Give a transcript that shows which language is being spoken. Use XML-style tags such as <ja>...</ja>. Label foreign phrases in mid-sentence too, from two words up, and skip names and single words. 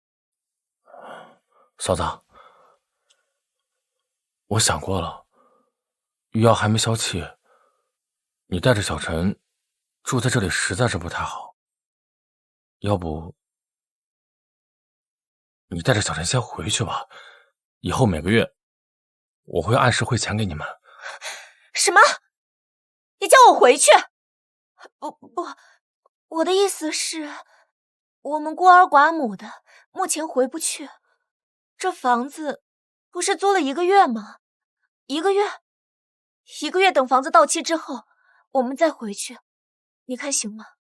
<zh>嫂子，我想過了，玉瑤還沒消氣，你帶着小陳住在這裡實在是不太好，要不你帶着小陳先回去吧，以後每個月我會按時匯錢給你們。什麼？你叫我回去？不，我的意思是，我們孤兒寡母的，目前回不去。這房子不是租了1個月嗎？1個月？1個月等房子到期之後，我們再回去，你看行嗎？</zh>